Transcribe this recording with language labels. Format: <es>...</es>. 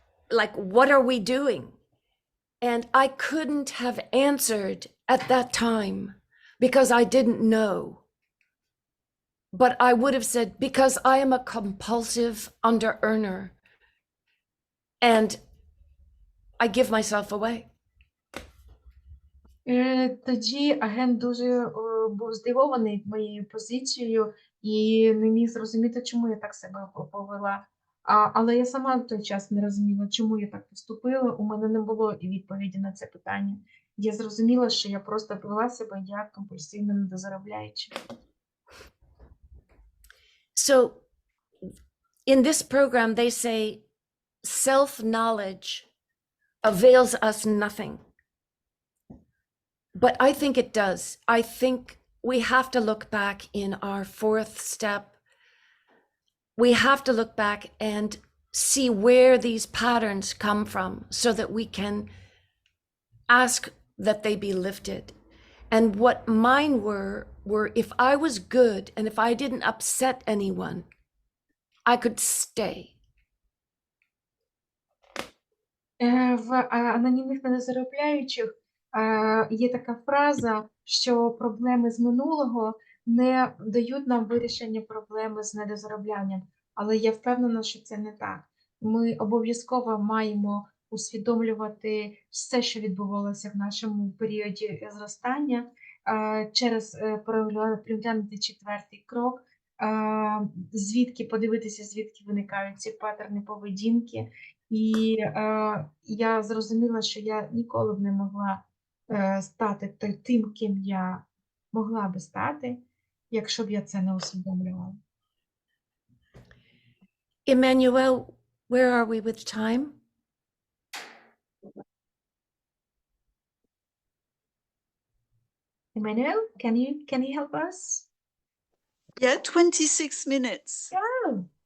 <en>Like, what are we doing? And I couldn't have answered at that time because I didn't know. But I would have said, because I am a compulsive under-earner and I give myself away.</en> <uk>Тоді агент дуже був здивований моєю позицією і не міг зрозуміти, чому я так себе повела. Але я сама в той час не розуміла, чому я так поступила. У мене не було і відповіді на це питання. Я зрозуміла, що я просто повела себе як компульсивно недозаробляючи.</uk> <en>So in this program, they say self-knowledge avails us nothing. But I think it does. I think we have to look back in our fourth step. We have to look back and see where these patterns come from so that we can ask that they be lifted. And what mine were if I was good and if I didn't upset anyone, I could stay.</en> <uk>В анонімних недозаробляючих є така фраза, що проблеми з минулого не дають нам вирішення проблеми з недозароблянням. Але я впевнена, що це не так. Ми обов'язково маємо усвідомлювати все, що відбувалося в нашому періоді зростання, через переглянути четвертий крок, звідки подивитися, звідки виникають ці паттерни поведінки. І я зрозуміла, що я ніколи б не могла стати тим, ким я могла би стати, якщо б я це не усвідомлювала.</uk> <en>Emmanuel, where are we with time? Emmanuel, can you help us? Yeah, 26 minutes. Oh,</en>